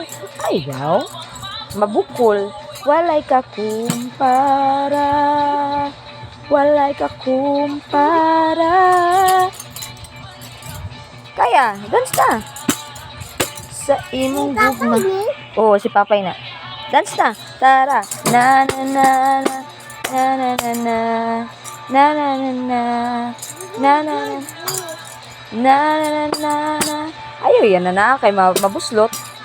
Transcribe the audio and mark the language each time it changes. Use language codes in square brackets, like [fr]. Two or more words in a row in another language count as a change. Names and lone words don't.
[ceb] Ayaw. Mabukol. Walay ka kumpara. Walay ka kumpara. Kaya, dance na. Sa imong gugma. Oo, si Papay na. Dance na. Tara. Na na na na. Na na na na. Na na na na. Na na na. Na na na na. Ayaw yan na kay mabuslot.